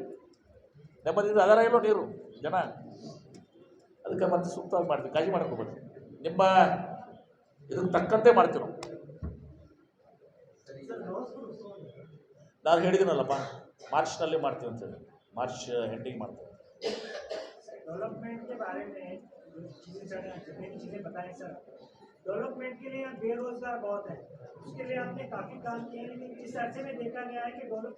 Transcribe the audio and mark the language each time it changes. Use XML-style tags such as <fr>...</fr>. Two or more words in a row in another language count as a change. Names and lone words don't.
<kn>ನೆಮ್ಮದಿ ಅದರ ಇಲ್ಲೋ ನೀರು ಜನ. ಅದಕ್ಕೆ ಮತ್ತೆ ಸೂಕ್ತವಾಗಿ ಮಾಡ್ತೀವಿ, ಕಾಳಜಿ ಮಾಡಕ್ಕೆ ಹೋಗ್ಬೇಡಿ. ನಿಮ್ಮ ಇದಕ್ಕೆ ತಕ್ಕಂತೆ ಮಾಡ್ತೀವಿ ನಾವು. ನಾನು ಹೇಳಿದ್ದೀನಲ್ಲಪ್ಪ, ಮಾರ್ಚ್ನಲ್ಲಿ ಮಾಡ್ತೀವಿ ಅಂತೇಳಿ. ಮಾರ್ಚ್ ಎಂಡಿಂಗ್ ಮಾಡ್ತೀವಿ.</kn> <hi>डेवलपमेंट के बारे में चीज़ें बताएं सर। डेवलपमेंट के लिए बेरोजगार बहुत है, उसके लिए आपने काफ़ी काम किए हैं, लेकिन इस अर्से में देखा गया है कि</hi>